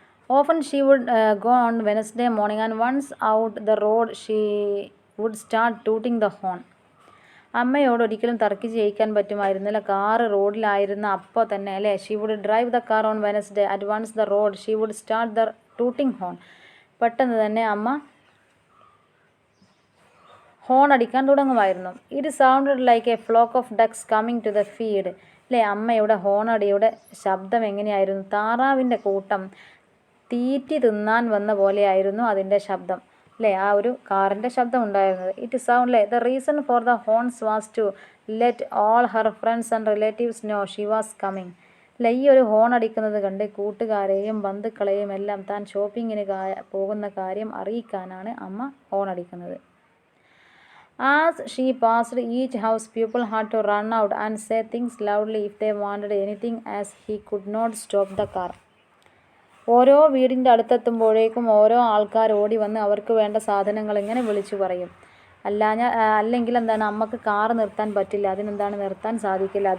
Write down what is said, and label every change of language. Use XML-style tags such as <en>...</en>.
<en>Often she would go on Wednesday morning, and once out the road she would start tooting the horn.</en> <ml>അമ്മയോട് ഒരിക്കലും തർക്കിച്ച് ജയിക്കാൻ പറ്റുമായിരുന്നില്ല. Car റോഡിലായിരുന്ന അപ്പോൾ തന്നെ അല്ലേ,</ml> <en>She would drive the car on Wednesday, at once the road she would start the tooting horn.</en> <ml>പെട്ടെന്ന് തന്നെ അമ്മ horn അടിക്കാൻ തുടങ്ങുമായിരുന്നു.</ml> <en>It sounded like a flock of ducks coming to the feed.</en> <ml>അല്ലേ, അമ്മയുടെ ഹോണടിയുടെ ശബ്ദം എങ്ങനെയായിരുന്നു? താറാവിൻ്റെ കൂട്ടം തീറ്റി തിന്നാൻ വന്ന പോലെയായിരുന്നു അതിൻ്റെ ശബ്ദം. അല്ലേ, ആ ഒരു കാറിൻ്റെ ശബ്ദം ഉണ്ടായിരുന്നത്.</ml> <en>It sound like the reason for the horns was to let all her friends and relatives know she was coming.</en> <ml>അല്ല, ഈ ഒരു ഹോൺ അടിക്കുന്നത് കണ്ട് കൂട്ടുകാരെയും ബന്ധുക്കളെയും എല്ലാം താൻ ഷോപ്പിങ്ങിന് പോകുന്ന കാര്യം അറിയിക്കാനാണ് അമ്മ ഹോൺ അടിക്കുന്നത്.</ml> <en>As she passed each house, people had to run out and say things loudly if they wanted anything, as he could not stop the car.</en> <ml>ഓരോ വീടിൻ്റെ അടുത്തെത്തുമ്പോഴേക്കും ഓരോ ആൾക്കാർ ഓടി വന്ന് അവർക്ക് വേണ്ട സാധനങ്ങൾ ഇങ്ങനെ വിളിച്ചു പറയും. അല്ലെങ്കിൽ എന്താണ്, അമ്മക്ക് കാർ നിർത്താൻ പറ്റില്ല, അതിനെന്താണ് നിർത്താൻ സാധിക്കില്ല.</ml>